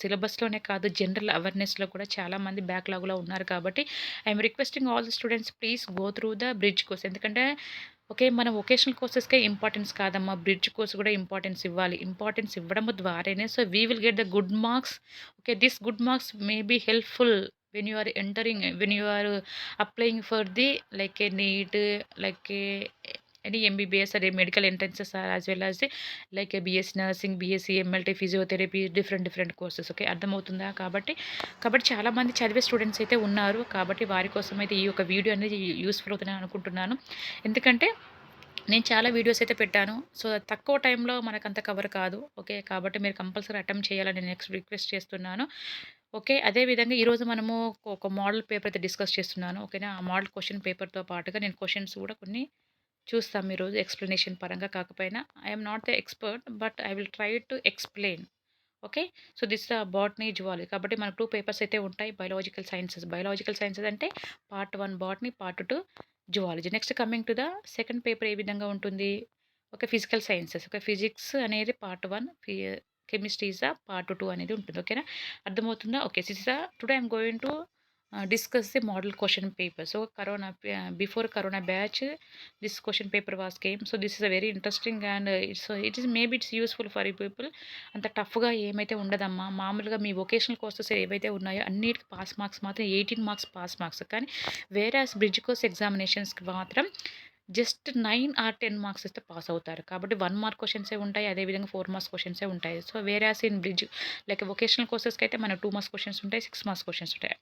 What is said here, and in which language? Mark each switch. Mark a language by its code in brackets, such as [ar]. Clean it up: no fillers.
[te] సిలబస్‌లోనే కాదు జనరల్ అవేర్‌నెస్‌లో కూడా చాలామంది బ్యాక్‌లాగ్‌లో ఉన్నారు. [en] కాబట్టి I'm requesting all the students please go through the bridge course. [te] ఎందుకంటే ఓకే మన వొకేషనల్ కోర్సెస్‌కే ఇంపార్టెన్స్ కాదమ్మా. బ్రిడ్జ్ కోర్స్ కూడా ఇంపార్టెన్స్ ఇవ్వాలి. ఇంపార్టెన్స్ ఇవ్వడం ద్వారానే [en] So we will get the good marks. Okay. This good marks may be helpful when you are applying for the like a NEET, like a any MBBS or a medical entrances are as well as the like a BS nursing, BSc MLT physiotherapy different courses. [te] Okay. అర్థమవుతుందా. కాబట్టి చాలామంది చదివే students అయితే ఉన్నారు. కాబట్టి వారి కోసం అయితే ఈ యొక్క వీడియో అనేది యూస్ఫుల్ అవుతుందని అనుకుంటున్నాను. ఎందుకంటే నేను చాలా వీడియోస్ అయితే పెట్టాను. సో తక్కువ టైంలో మనకంత కవర్ కాదు. ఓకే. కాబట్టి మీరు కంపల్సరీ అటెంప్ట్ చేయాలని నెక్స్ట్ రిక్వెస్ట్ చేస్తున్నాను. ఓకే. అదే విధంగా ఈరోజు మనము ఒక మోడల్ పేపర్ అయితే డిస్కస్ చేస్తున్నాను. ఓకేనా. ఆ మోడల్ క్వెషన్ పేపర్‌తో పాటుగా నేను క్వెషన్స్ కూడా కొన్ని చూస్తాం ఈరోజు ఎక్స్‌ప్లనేషన్ పరంగా కాకపోయినా. [en] I am not the expert but I will try to explain. [te] Okay. So, this botany, zoology కాబట్టి మనకు 2 పేపర్స్ అయితే ఉంటాయి. బయోలాజికల్ సైన్సెస్ అంటే part 1 botany, part 2 zoology. [en] next coming to the second paper [te] ఏ విధంగా ఉంటుంది? Okay. Physical sciences. Okay. Physics అనేది part 1, chemistry is part 2 అనేది ఉంటుంది. ఓకేనా? అర్థమవుతుందా? Okay. [en] This is today I am going to discuss the model question paper. So before corona batch, this question paper was came. So this is a very interesting and it is maybe it's useful for you people. [te] అంత టఫ్గా ఏమైతే ఉండదమ్మా. మామూలుగా మీ vocational courses ఏవైతే ఉన్నాయో అన్నిటికి pass marks మాత్రం 18 marks pass marks. కానీ వేరాస్ bridge course ఎగ్జామినేషన్స్కి మాత్రం జస్ట్ 9 ఆర్ 10 మార్క్స్ ఇస్తే పాస్ అవుతారు. కాబట్టి 1 మార్క్ క్వశ్చన్సే ఉంటాయి. అదేవిధంగా 4 మార్క్స్ క్వశ్చన్సే ఉంటాయి. So వేరాస్ in bridge like vocational కోర్సెస్కి అయితే మనకు 2 మార్క్స్ క్వశ్చన్స్ ఉంటాయి, 6 మార్క్స్ క్వశ్చన్స్ ఉంటాయి.